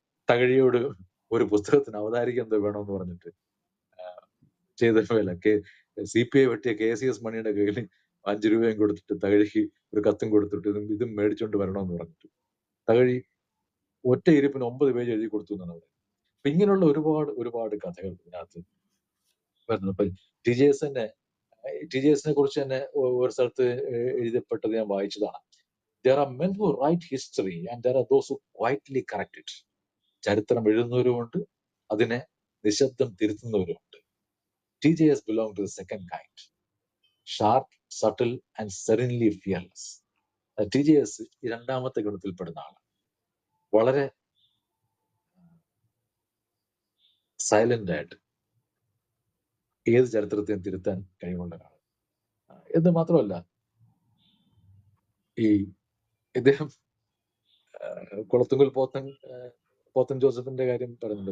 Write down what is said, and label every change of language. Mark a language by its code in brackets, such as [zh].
[ml] തകഴിയോട് ഒരു പുസ്തകത്തിന് അവതാരിക എന്തോ വേണമെന്ന് പറഞ്ഞിട്ട് ചെയ്ത വേല CPI വെട്ടിയ KCS മണിയുടെ കയ്യിൽ 5 രൂപയും കൊടുത്തിട്ട് തകഴിക്ക് ഒരു കത്തും കൊടുത്തിട്ട് ഇതും മേടിച്ചോണ്ട് വരണമെന്ന് പറഞ്ഞിട്ട് തകഴി ഒറ്റ ഇരിപ്പിന് 9 പേജ് എഴുതി കൊടുത്തു എന്നാണ് പറയുന്നത്. അപ്പൊ ഇങ്ങനെയുള്ള ഒരുപാട് കഥകൾ ഇതിനകത്ത് വരുന്നത്. ഇപ്പൊ TJS കുറിച്ച് തന്നെ ഒരു സ്ഥലത്ത് എഴുതപ്പെട്ടത് ഞാൻ വായിച്ചതാണ്. [en] There are men who write history and there are those who quietly correct it. [ml] ചരിത്രം എഴുതുന്നവരുമുണ്ട്, അതിനെ നിശബ്ദം തിരുത്തുന്നവരുമുണ്ട്. [en] TJS belong to the second kind. Sharp, subtle and serenely fearless. [ml] TJS ഈ രണ്ടാമത്തെ ഗണത്തിൽപ്പെടുന്ന ആളാണ്. വളരെ സൈലന്റ് ആയിട്ട് ഏത് ചരിത്രത്തെയും തിരുത്താൻ കഴിവുള്ള ഒരാൾ. എന്ന് മാത്രമല്ല, ഇദ്ദേഹം കുളത്തുങ്കൽ പോത്തൻ ജോസഫിന്റെ കാര്യം പറയുന്നുണ്ട്.